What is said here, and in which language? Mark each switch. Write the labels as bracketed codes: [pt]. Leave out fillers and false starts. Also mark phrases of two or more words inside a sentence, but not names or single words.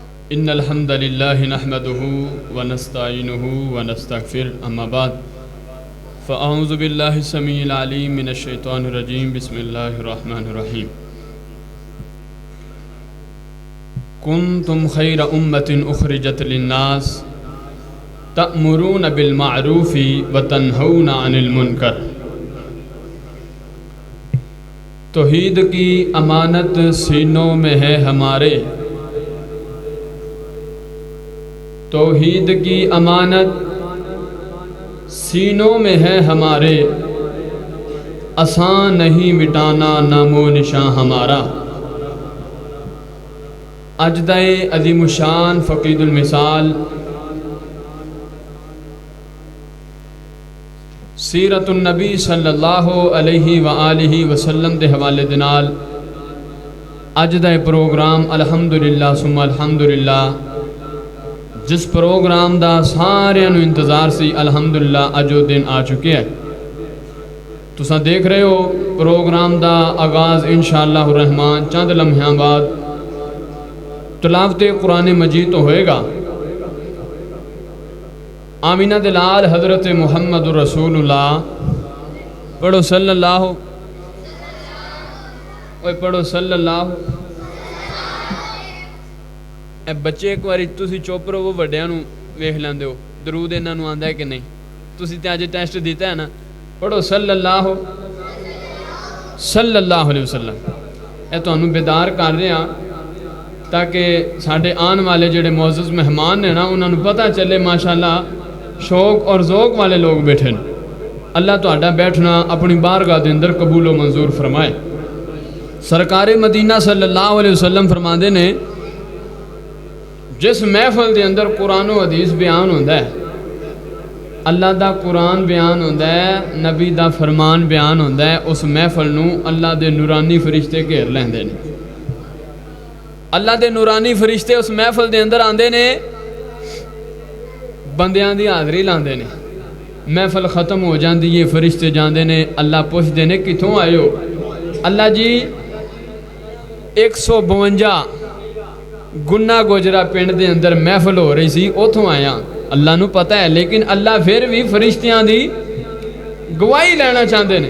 [ar] ان الحمد للہ نحمده ونستعینه ونستغفر اما بعد فاعوذ باللہ السمیع العلیم من الشیطان الرجیم بسم اللہ الرحمن الرحیم کنتم خیر امۃ اخرجت للناس تأمرون بالمعروف وتنہون عن المنکر۔ [ur] توحید کی امانت سینوں میں ہے ہمارے، توحید کی امانت سینوں میں ہے ہمارے، آسان نہیں مٹانا نام و نشاں ہمارا۔ [pa] اجدائے عظیم الشان فقید المثال سیرت النبی [ar] صلی اللہ علیہ وآلہ وسلم [pa] دے حوالے دے نال اج دا پروگرام [ar] الحمدللہ ثم الحمدللہ، [pa] جس پروگرام دا سارے نو انتظار سی، الحمدللہ اج وہ دن آ چکے ہیں۔ تساں دیکھ رہے ہو پروگرام دا آغاز [ar] انشاءاللہ الرحمن [pa] چند لمحیاں بعد تلاوت قرآن مجید تو ہوئے گا۔ آمینہ دلال حضرت [ar] محمد رسول اللہ، [pa] پڑھو [ar] صلی اللہ، [pa] پڑھو [ar] صلی اللہ۔ [pa] اے بچے ایک باری تسی چپ رہو، وہ وڈیاں نو ویکھ لیندے ہو درود انہاں نو آندا ہے کہ نہیں؟ تسی تے اج ٹیسٹ دیتا ہے نا، پڑھو [ar] صلی اللہ صلی اللہ علیہ وسلم۔ [pa] اے تانوں بیدار کر رہے ہاں تاکہ ساڈے آن والے جڑے معزز مہمان نے نا انہاں نو پتہ چلے ماشاءاللہ شوق اور ذوق والے لوگ بیٹھے ہیں۔ اللہ تہاڈا بیٹھنا اپنی بارگاہ دے اندر قبول و منظور فرمائے۔ سرکار مدینہ [ar] صلی اللہ علیہ وسلم [pa] فرماندے نے جس محفل دے اندر قرآن و حدیث بیان ہوندا ہے، اللہ دا قرآن بیان ہوندا ہے، نبی دا فرمان بیان ہوندا ہے، اس محفل نو اللہ دے نورانی فرشتے گھیر لیندے نے۔ اللہ دے نورانی فرشتے اس محفل دے اندر آندے نے، بندیاں دی حاضری لاندے نے، محفل ختم ہو جاندی ہے، فرشتے جاندے نے، اللہ پوچھدے نے کتھوں آئے ہو؟ اللہ جی 152 گناہ گوجرا پنڈ دے اندر محفل ہو رہی سی، اوتھوں آیا۔ اللہ نو پتہ ہے، لیکن اللہ پھر بھی فرشتیاں دی گواہی لینا چاہندے نے۔